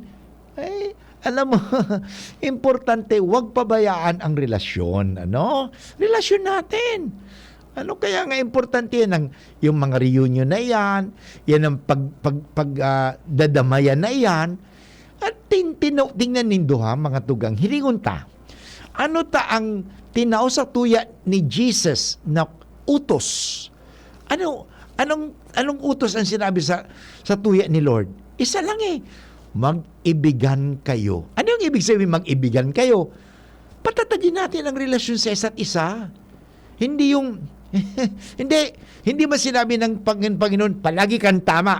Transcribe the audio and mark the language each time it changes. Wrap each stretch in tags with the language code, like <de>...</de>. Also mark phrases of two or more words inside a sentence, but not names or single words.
<tl>Alam mo, importante, huwag pabayaan ang relasyon. Ano? Relasyon natin. Ano kaya nga importante yan? Yung mga reunion na yan, yan ang dadamayan na yan.</tl> <bik>At tingnan nindo ha, mga tugang, hilingon ta. Ano ta ang tinao sa tuya ni Jesus na utos?</bik> <tl>Anong utos ang sinabi sa tuya ni Lord? Isa lang mag-ibigan kayo. Ano yung ibig sabihin mag-ibigan kayo? Patatagin natin ang relasyon sa isa't isa. Hindi yung hindi ba sinabi ng Panginoon, palagi kang tama.</tl>